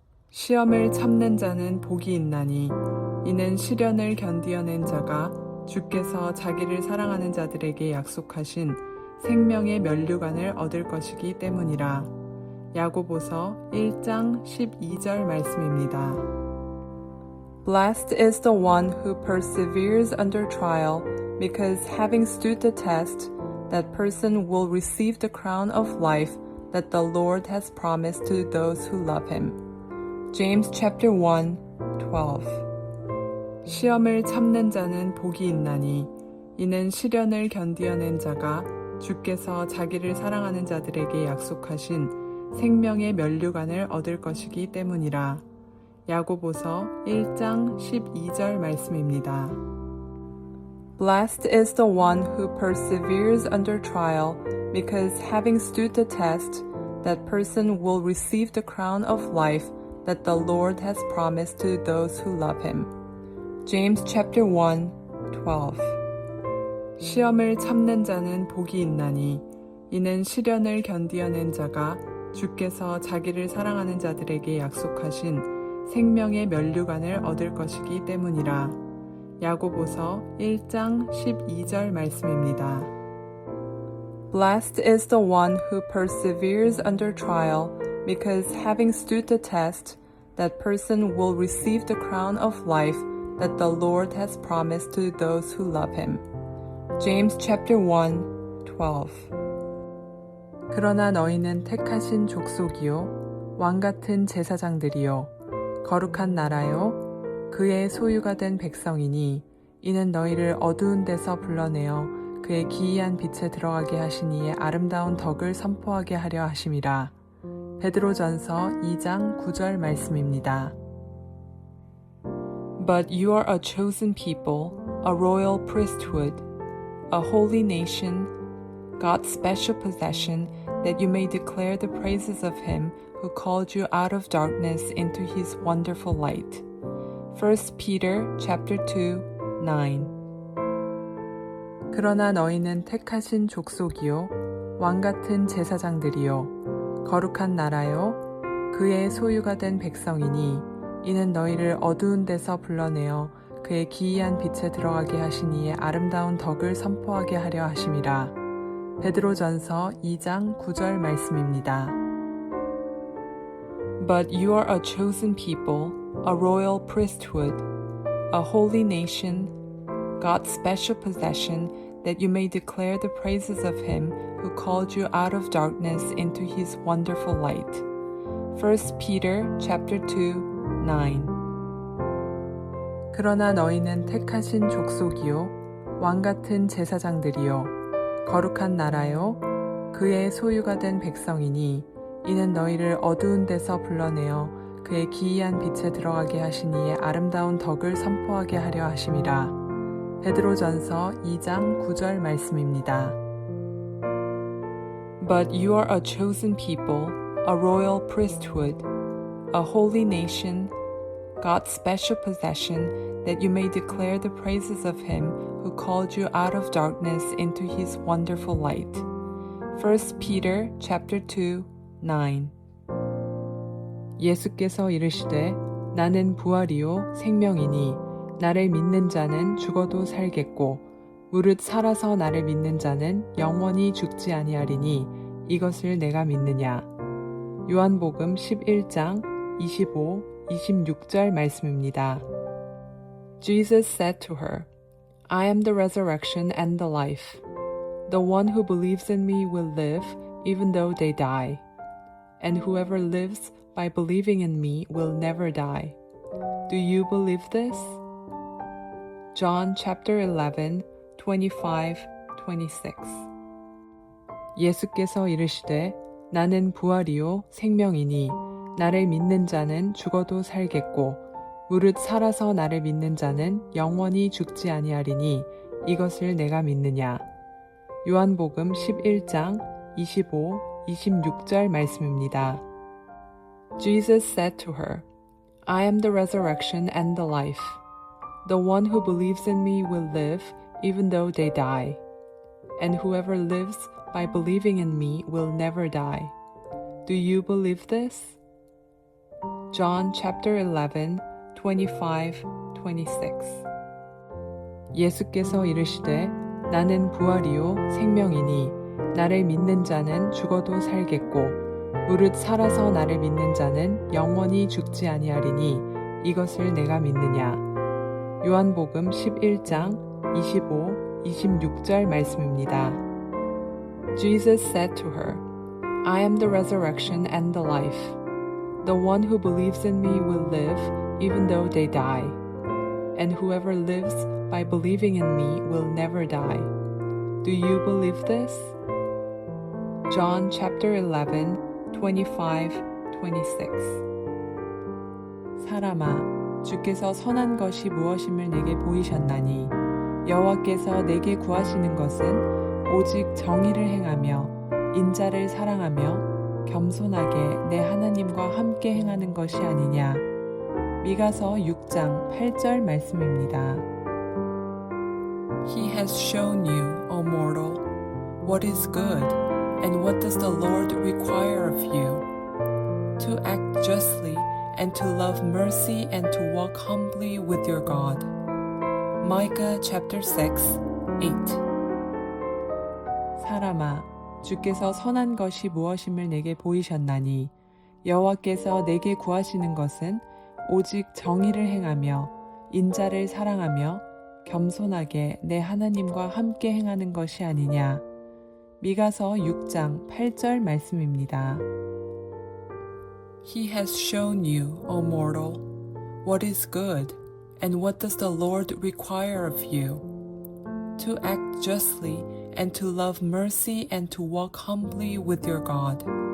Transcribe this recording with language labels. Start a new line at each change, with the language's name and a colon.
Korean: 시험을 참는 자는 복이 있나니 이는 시련을 견디어낸 자가 주께서 자기를 사랑하는 자들에게 약속하신 생명의 면류관을 얻을 것이기 때문이라. 야고보서 1장 12절 말씀입니다.
English: Blessed is the one who perseveres under trial, because having stood the test, that person will receive the crown of life that the Lord has promised to those who love him. James chapter 1, 12.
Korean: 시험을 참는 자는 복이 있나니 이는 시련을 견디어낸 자가 주께서 자기를 사랑하는 자들에게 약속하신 생명의 면류관을 얻을 것이기 때문이라. 야고보서 1장 12절 말씀입니다.
English: Blessed is the one who perseveres under trial, because having stood the test, that person will receive the crown of life that the Lord has promised to those who love him. James chapter 1, 12.
Korean: 시험을 참는 자는 복이 있나니 이는 시련을 견디어낸 자가 주께서 자기를 사랑하는 자들에게 약속하신 생명의 면류관을 얻을 것이기 때문이라. 야고보서 1장 12절 말씀입니다.
English: Blessed is the one who perseveres under trial, because having stood the test, that person will receive the crown of life that the Lord has promised to those who love him. James chapter 1, 12.
Korean: 그러나 너희는 택하신 족속이요 왕같은 제사장들이요 거룩한 나라요 그의 소유가 된 백성이니 이는 너희를 어두운 데서 불러내어 그의 기이한 빛에 들어가게 하신 이의 아름다운 덕을 선포하게 하려 하심이라. 베드로전서 2장 9절 말씀입니다.
English: But you are a chosen people, a royal priesthood, a holy nation, God's special possession, that you may declare the praises of him who called you out of darkness into his wonderful light. 1 Peter chapter 2, 9.
Korean: 그러나 너희는 택하신 족속이요 왕같은 제사장들이요 거룩한 나라요 그의 소유가 된 백성이니 이는 너희를 어두운 데서 불러내어 그의 기이한 빛에 들어가게 하신 이의 아름다운 덕을 선포하게 하려 하심이라. 베드로전서 2장 9절 말씀입니다.
English: But you are a chosen people, a royal priesthood, a holy nation, God's special possession, that you may declare the praises of him who called you out of darkness into his wonderful light. 1 Peter chapter 2, 9.
Korean: 그러나 너희는 택하신 족속이요 왕같은 제사장들이요 거룩한 나라요 그의 소유가 된 백성이니 이는 너희를 어두운 데서 불러내어 그의 기이한 빛에 들어가게 하신 이의 아름다운 덕을 선포하게 하려 하심이라. 베드로전서 2장 9절 말씀입니다.
English: But you are a chosen people, a royal priesthood, a holy nation, God's special possession, that you may declare the praises of him who called you out of darkness into his wonderful light. 1 Peter chapter 2, 9.
Korean: 예수께서 이르시되 나는 부활이요 생명이니 나를 믿는 자는 죽어도 살겠고 무릇 살아서 나를 믿는 자는 영원히 죽지 아니하리니 이것을 내가 믿느냐. 요한복음 11장 25, 26절 말씀입니다.
English: Jesus said to her, I am the resurrection and the life. The one who believes in me will live even though they die. And whoever lives by believing in me will never die. Do you believe this? John chapter 11, 25, 26.
Korean: 예수께서 이르시되 나는 부활이요 생명이니 나를 믿는 자는 죽어도 살겠고 무릇 살아서 나를 믿는 자는 영원히 죽지 아니하리니 이것을 내가 믿느냐. 요한복음 11장 25, 26절 말씀입니다.
English: Jesus said to her, I am the resurrection and the life. The one who believes in me will live even though they die. And whoever lives by believing in me will never die. Do you believe this? John chapter 11, 25, 26.
Korean: 예수께서 이르시되 나는 부활이요 생명이니 나를 믿는 자는 죽어도 살겠고 무릇 살아서 나를 믿는 자는 영원히 죽지 아니하리니 이것을 내가 믿느냐. 요한복음 11장 25, 26절 말씀입니다.
English: Jesus said to her, I am the resurrection and the life. The one who believes in me will live even though they die. And whoever lives by believing in me will never die. Do you believe this? John chapter 11, 25, 26.
Korean: 사람아, 주께서 선한 것이 무엇임을 내게 보이셨나니 여호와께서 내게 구하시는 것은 오직 정의를 행하며 인자를 사랑하며 겸손하게 내 하나님과 함께 행하는 것이 아니냐. 미가서 6장 8절 말씀입니다.
English: He has shown you, O mortal, what is good, and what does the Lord require of you? To act justly, and to love mercy, and to walk humbly with your God. Micah chapter 6, 8. 사람아, 주께서 선한 것이 무엇임을 내게 보이셨나니 여호와께서 내게 구하시는 것은 오직 정의를 행하며 인자를 사랑하며 겸손하게 내 하나님과 함께 행하는 것이 아니냐. 미가서 6장 8절 말씀입니다. He has shown you, O mortal, what is good, and what does the Lord require of you? To act justly, and to love mercy, and to walk humbly with your God.